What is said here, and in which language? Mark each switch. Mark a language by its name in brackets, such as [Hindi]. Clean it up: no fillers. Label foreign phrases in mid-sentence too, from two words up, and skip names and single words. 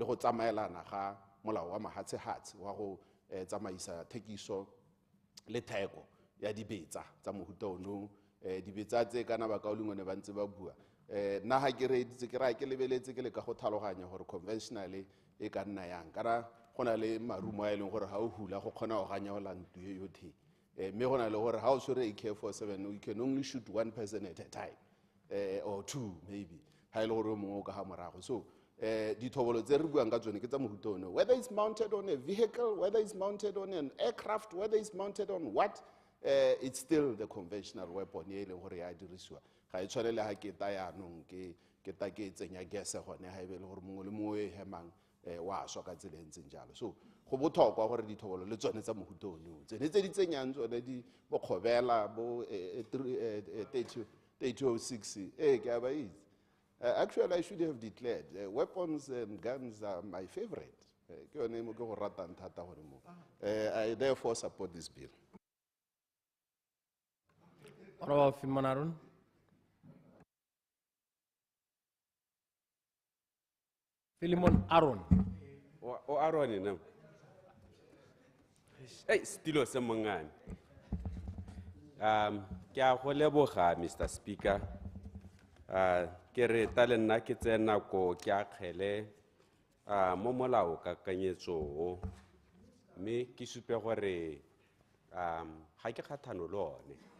[Tswana] go tsamaelana ga molao wa mahatshehatse wa go tsamaisa thekiso le theko ya dibetsa tsa mohuta ono dibetsa tse kana ba ka o lengwe ba ntse ba bua nna ga ke reditse ke raya ke lebeletse ke le ka go thaloganya gore conventionally e ka nna yang kana go na le marumo a e leng gore ga o hula go kgona go ganya go lantu e yotlhe mme go na le gore ga o tshwere AK-47 [English] you can only shoot one person at a time or two maybe [Tswana] ga e le gore o mongwe o ka ga morago so dithobolo tse re buang ka tsone ke tsa mohuta one [English] whether it's mounted on a vehicle whether it's mounted on an aircraft whether it's mounted on what it's still the conventional weapon [Tswana] e leng gore ya dirisiwa ga e tshwane le ga ke ta yaanong ke ke ta ke tsenya gese gone ha ebe le gore mongwe le mongwe e hemang wa swa ka tsela e ntseng jalo. So go botlhokwa gore dithobolo le tsone tsa mohuta ono tsene tse di tsenyang tsone di bokgobela bo 3006 ke a ba itse. [English] Actually, I should have declared weapons and guns are my favorite. [Tswana] Ke yone mo ke go ratang thata gore mo. [English] I therefore support this bill. Honorable Philemon Arun. Philemon Arun. [Tswana] O Arun ne. Hey, stilo se mongane. Ke a go leboga [English] Mr. Speaker. [Tswana] Ke re tale nna ke tsena ko ke a kgele mo molao ka kanyetso me ke supe gore ga ke kgathano le one.